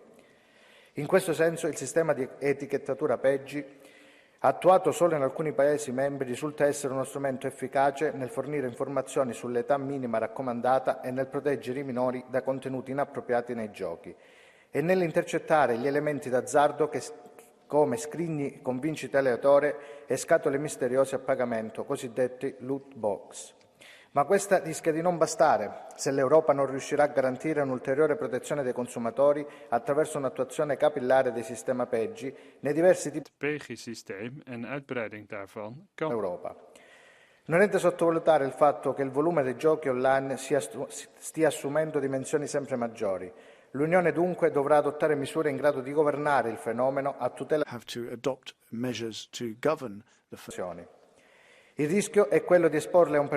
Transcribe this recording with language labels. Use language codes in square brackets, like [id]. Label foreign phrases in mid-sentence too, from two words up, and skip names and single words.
[it] In questo senso il sistema di etichettatura PEGI, attuato solo in alcuni Paesi membri, risulta essere uno strumento efficace nel fornire informazioni sull'età minima raccomandata e nel proteggere i minori da contenuti inappropriati nei giochi e nell'intercettare gli elementi d'azzardo come scrigni con vincite aleatorie e scatole misteriose a pagamento, cosiddetti loot box. Ma questa rischia di non bastare se l'Europa non riuscirà a garantire un'ulteriore protezione dei consumatori attraverso un'attuazione capillare del sistema PEGI nei diversi tipi di [nl] PEGI-systeem en uitbreiding daarvan kan [it] Europa. Non è da sottovalutare il fatto che il volume dei giochi online stia assumendo dimensioni sempre maggiori. L'Unione dunque dovrà adottare misure in grado di governare il fenomeno a tutela Il rischio è quello di esporle a un